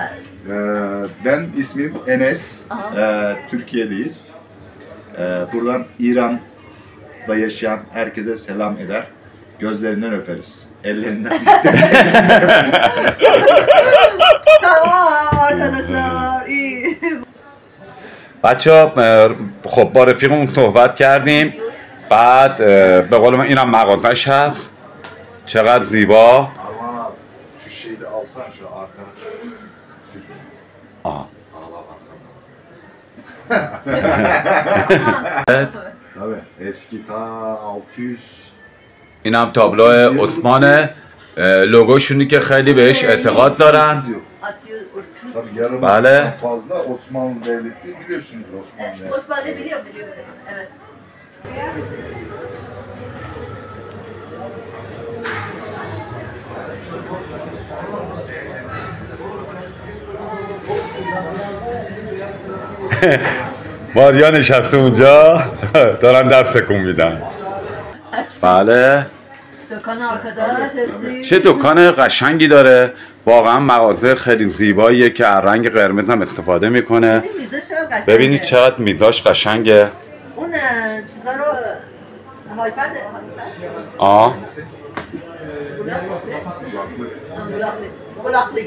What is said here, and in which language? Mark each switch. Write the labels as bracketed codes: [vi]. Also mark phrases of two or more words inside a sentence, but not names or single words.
[tr] Ben ismim Enes. Türkiye'deyiz. Buradan İran'da yaşayan herkese selam eder. Gözlerinden öperiz. Ellerinden. Tamam arkadaşlar. iyi. [fa] بچه خب با رفیقمون صحبت کردیم بعد به قول من اینم مغازش هست چقدر زیبا [tr] Ama şu şeyi de alsan şu arkana. آه. Tabii eski ta 600 [fa] اینم تابلو عثمانه لوگوشونی که خیلی بهش اعتقاد دارن [tr] Tabii yarım [fa] Bale. [tr] fazla Osmanlı Devleti biliyorsunuz Osmanlı Devleti. Osmanlı biliyorum. Evet. [fa] ماریا نشسته اونجا دارن دست تکون میدن بله [tr] دکان arkadaş hepsi. [fa] چه دکان قشنگی داره واقعا مغازه خیلی زیباییه که از رنگ قرمز هم استفاده میکنه ببینید چقدر میزاش قشنگه اون چیزا رو هایفنده آه گلاخلیک